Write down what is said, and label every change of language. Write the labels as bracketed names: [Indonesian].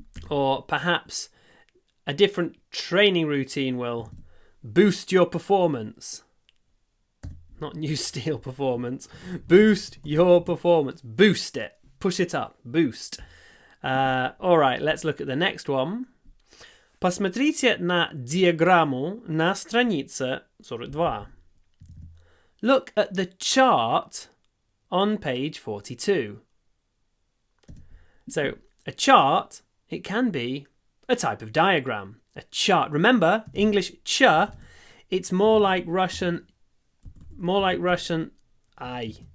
[English] Or perhaps a different training routine will boost your performance. Not new steel performance. Boost your performance. Boost it. Push it up. Boost. All right, let's look at the next one. [Russian] Посмотрите на диаграмму на странице 42. [English] Look at the chart on page 42. So, a chart, it can be a type of diagram. A chart. Remember, English ch, it's more like Russian I.